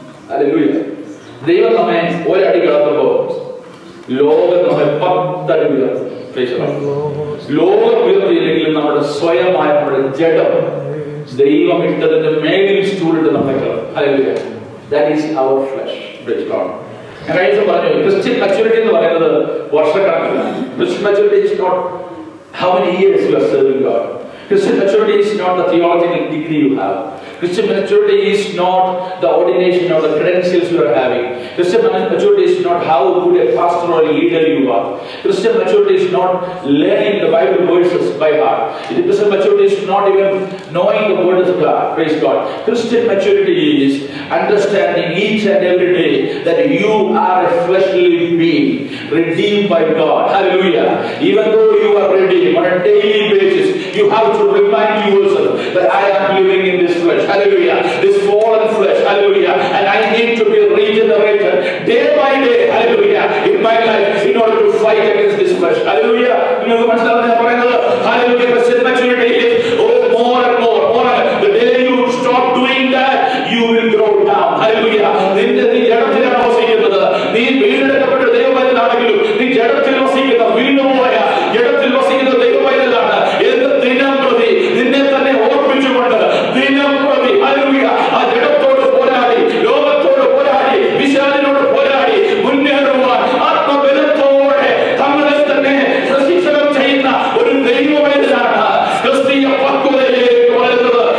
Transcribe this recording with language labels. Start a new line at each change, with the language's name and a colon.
Malayalam: Hallelujah. ദൈവം നമ്മെ ഒരടി കടത്തുമ്പോ ലോകം നമ്മെ 10 അടി ഉയർത്തും. ലോകം ഉയർത്തിയില്ലെങ്കിലും നമ്മുടെ സ്വയമായ നമ്മുടെ ജഡം ദൈവം ഇട്ടതിന്റെ മേലിൽ സ്റ്റൂളിട്ട് നമ്മെ കിടത്തും. Hallelujah.
English: That is our flesh. Praise God.
Malayalam: ഞാൻ കഴിഞ്ഞ ദിവസം പറഞ്ഞു, ക്രിസ്ത്യൻ maturity എന്ന് പറയുന്നത് വർഷക്കണക്കിലാണ്.
English: Christian maturity is not how many years you are serving God. Christian maturity is not the theological degree you have. Christian maturity is not the ordination or the credentials you are having. Christian maturity is not how good a pastor or a leader you are. Christian maturity is not learning the Bible verses by heart. Christian maturity is not even knowing the word of God. Praise God. Christian maturity is understanding each and every day that you are a fleshly being redeemed by God. Hallelujah. Even though you are redeemed on a daily basis, you have to remind yourself that I am living in this flesh. Hallelujah. This fallen flesh. Hallelujah. And I need to be regenerated day by day. Hallelujah. In my life in order to fight against this flesh. Hallelujah.
Malayalam: നിങ്ങൾക്ക് മനസ്സിലാവുന്ന ഞാൻ പറയുന്നത് hallelujah.
English: Christian maturity is more and more. The day you stop doing that, you will grow down.
Malayalam: Hallelujah. നിന്റെ നീ ജഡത്തിലാണ് വസിക്കുന്നത്. നീ വീണ്ടെടുക്കപ്പെട്ട ദൈവമാണെങ്കിലും നീ ജഡത്തിൽ വസിക്കുന്ന വീണ്ടുപോയ ജഡത്തിൽ വസിക്കുന്ന ദൈവമായതാണ്. എന്ത് ദിനം പ്രതി നിന്നെ തന്നെ ഓർപ്പിച്ചുകൊണ്ട് ദിനം പ്രതി ഹല്ലേലൂയ ആ ജഡത്തോട് പോരാടി, ലോകത്തോട് പോരാടി, വിശാലിനോട് പോരാടി മുന്നേറുവാൻ ആത്മബലത്തോടെ തങ്ങളെ തന്നെ പ്രശിക്ഷണം ചെയ്യുന്ന ഒരു ദൈവമായതാണ് ക്രിസ്തീയ പക്വതയിലേക്ക് വളരുന്നത്.